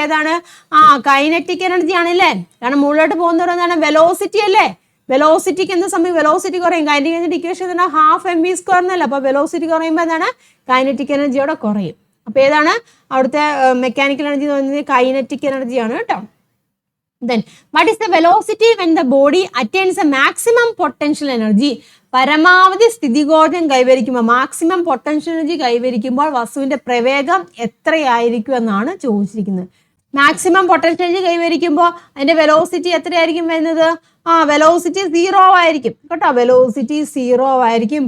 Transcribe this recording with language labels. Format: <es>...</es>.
<ml>ഏതാണ്? Kinetic energy ആണല്ലേ. കാരണം മുകളിലോട്ട് പോകുന്നവരും എന്താണ്? വെലോസിറ്റി അല്ലേ. വെലോസിറ്റിക്ക് എന്ത് സംഭവിക്കും? വെലോസിറ്റി കുറയും. കൈനറ്റിക് എനർജി ഇക്വേഷൻ തന്നെ ½ mv² എന്നല്ല. അപ്പൊ വെലോസിറ്റി കുറയുമ്പോൾ എന്താണ്? കൈനറ്റിക് എനർജിയോടെ കുറയും. അപ്പൊ ഏതാണ് അവിടുത്തെ മെക്കാനിക്കൽ എനർജി എന്ന് പറയുന്നത്? കൈനറ്റിക് എനർജിയാണ് കേട്ടോ.</ml> <en>Then what is the velocity when the body attains a maximum potential energy?</en> <ml>പരമാവധി സ്ഥിതികോർജ്ജം കൈവരിക്കുമ്പോൾ, മാക്സിമം പൊട്ടൻഷ്യൽ എനർജി കൈവരിക്കുമ്പോൾ വസ്തുവിന്റെ പ്രവേഗം എത്രയായിരിക്കും എന്നാണ് ചോദിച്ചിരിക്കുന്നത്. മാക്സിമം പൊട്ടൻഷ്യൽ എനർജി കൈവരിക്കുമ്പോൾ അതിന്റെ വെലോസിറ്റി എത്രയായിരിക്കും വരുന്നത്? വെലോസിറ്റി 0 ആയിരിക്കും കേട്ടോ. വെലോസിറ്റി 0 ആയിരിക്കും.</ml>